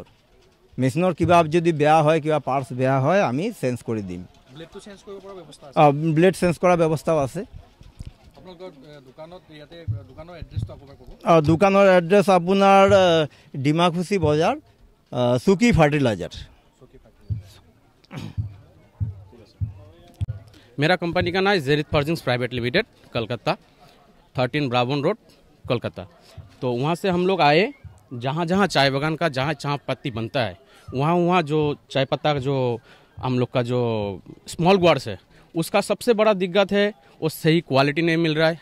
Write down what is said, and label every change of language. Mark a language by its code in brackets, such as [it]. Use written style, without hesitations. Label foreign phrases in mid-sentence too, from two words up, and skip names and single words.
[as] মেচিনৰ কিবা যদি বেয়া হয়, কিবা পাৰ্টছ বেয়া হয়, আমি চেঞ্জ কৰি দিম। ব্লেড চেঞ্জ কৰাৰ ব্যৱস্থাও আছে। দোকানৰ এড্ৰেছ আপোনাৰ ডিমাকুচি বজাৰ, চুকি ফাर्टिलाइजर। [hi] मेरा कंपनी का नाम है जेरिथ फॉर्जिंग्स प्राइवेट लिमिटेड, कलकत्ता, 13 ब्रावोन रोड, कोलकाता। तो वहाँ से हम लोग आए, जहाँ जहाँ चाय बागान का जहाँ पत्ती बनता है वहाँ जो चाय पत्ता का जो हम लोग का जो [en] small growers [hi] है उसका सबसे बड़ा दिक्कत है, वो सही क्वालिटी नहीं मिल रहा है।